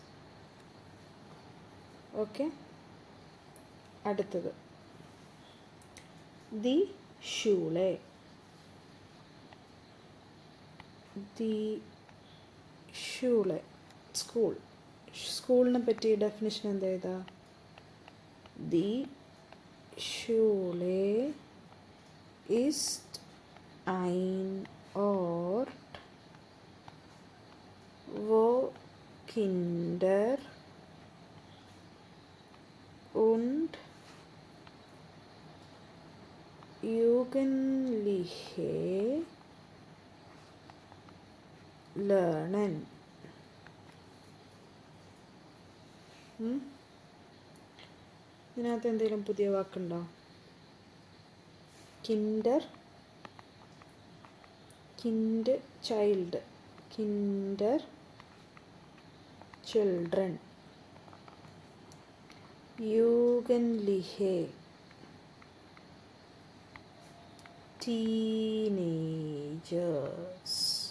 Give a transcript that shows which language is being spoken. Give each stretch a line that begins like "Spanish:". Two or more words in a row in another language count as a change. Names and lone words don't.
Malayalam: ഓക്കെ, അടുത്തത്
German: die Schule. die Schule school.
Malayalam: സ്കൂളിനെ പറ്റി ഡെഫിനിഷൻ എന്താ ചെയ്താ?
German: die Schule ist ein Ort, wo Kinder und Jugendliche lernen.
Malayalam: ഇതിനകത്ത് എന്തെങ്കിലും പുതിയ വാക്കുണ്ടോ?
German: Kinder, child, Kinder children, Jugendliche teenagers.